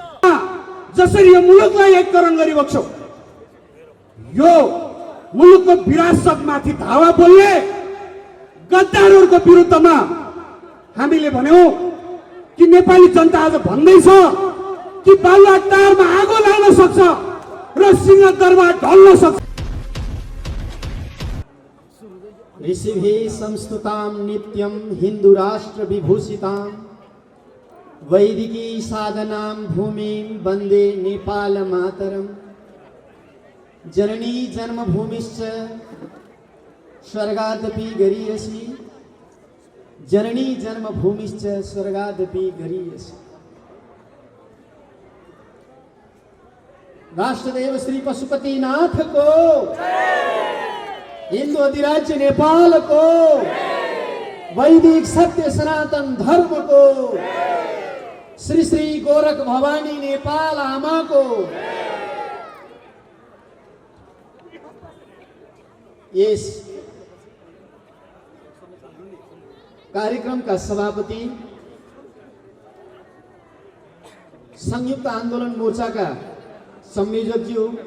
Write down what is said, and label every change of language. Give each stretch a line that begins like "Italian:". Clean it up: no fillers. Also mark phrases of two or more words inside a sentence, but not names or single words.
Nepali: जसरी यो मुलुकलाई एककरण गरिबक्छौ, यो मुलुकको विरासतमाथि धावा बोल्ने गद्दारहरूको विरुद्धमा हामीले भन्यौँ कि नेपाली जनता आज भन्दैछ कि बालुवाटारमा आगो लाग्न सक्छ र सिंहदरबार ढल्न सक्छ।
Sanskrit: ऋषिभिः संस्तुतां नित्यं हिन्दू राष्ट्र विभूषितां वैदिकी साधनां भूमिं वन्दे नेपाल मातरम्। जननी जन्मभूमिश्च स्वर्गादपि गरीयसी, जननी जन्मभूमिश्च स्वर्गादपि गरीयसी।
Nepali: राष्ट्रदेव श्री पशुपतिनाथ को, हिंदू अधिराज्य नेपाल को, वैदिक सत्य सनातन धर्म को, श्री श्री गोरख भवानी नेपाल आमा को।
Hindi: इस कार्यक्रम का सभापति, संयुक्त आंदोलन मोर्चा का संयोजक जी